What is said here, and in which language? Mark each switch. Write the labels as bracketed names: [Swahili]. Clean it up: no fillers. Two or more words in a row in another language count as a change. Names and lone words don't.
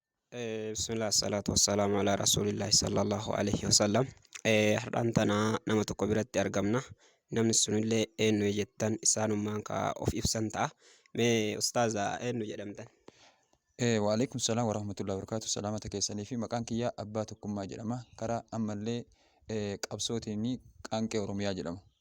[Arabic] بسم الله الصلاة والسلام على رسول الله صلى الله عليه وسلم. [Oromo] Har'aan tana nama tokko biratti argamna. Namni sunillee eenyu jettan isaanummaan ka of ibsan ta'a. Mee ustaaza eenyu jedhamtan? [Arabic] وعليكم السلام ورحمة الله وبركاته. [Oromo] Salaamata keessanii fi maqaan kiyyaa Abbaa Tokkummaa jedhama. Karaa ammallee qabsootiin Qaanqee Oromiyaa jedhama.